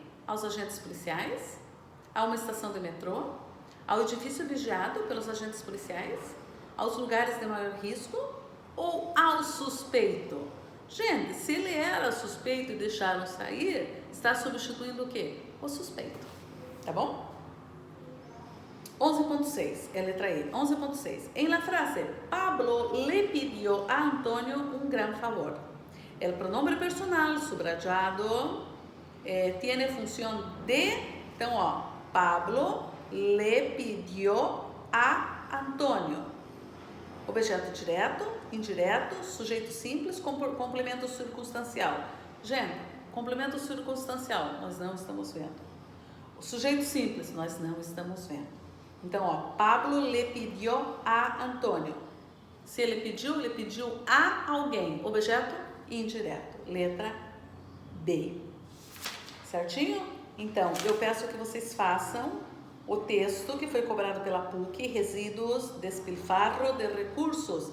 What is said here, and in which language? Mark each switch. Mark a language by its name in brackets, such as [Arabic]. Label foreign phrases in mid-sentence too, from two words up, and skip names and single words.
[Portuguese] Aos agentes policiais, a uma estação de metrô, ao edifício vigiado pelos agentes policiais, aos lugares de maior risco ou ao suspeito? Gente, se ele era suspeito e deixaram sair, está substituindo o quê? O suspeito. Tá bom? 11.6, é a letra E. 11.6. [Spanish] En la frase, Pablo le pidió a Antonio un gran favor. El pronombre personal subrayado tiene función de, [Portuguese] então, ó, [Spanish] Pablo le pidió a Antônio. [Portuguese] Objeto direto, indireto, sujeito simples, complemento circunstancial. Gente, complemento circunstancial, nós não estamos vendo. O sujeito simples, nós não estamos vendo. Então, ó, [Spanish] Pablo le pidió a Antônio. [Portuguese] Se ele pediu a alguém. Objeto indireto. Letra B. Certinho? Então, eu peço que vocês façam o texto que foi cobrado pela PUC, resíduos, despilfarro de recursos.